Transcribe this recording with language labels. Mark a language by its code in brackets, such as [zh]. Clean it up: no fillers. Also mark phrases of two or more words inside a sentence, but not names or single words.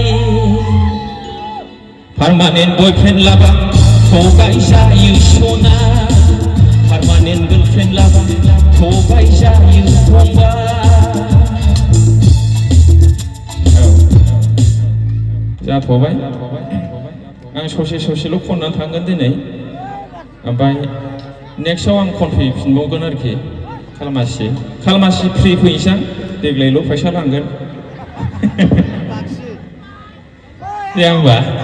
[en] permanent boyfriend [brx] लाबा थगाय जायो सना [en] permanent girlfriend [brx] लाबा थगाय जायो फंबाय जाथ'बाय आं ससेल' खननानै थांगोन दिनै ओमफ्राय नेक्स्टआव आं खनफैफिनबावगोन आरोखि खालमासि फ्रि फैनोसां देग्लायल' फैसा लांगोन दे होमबा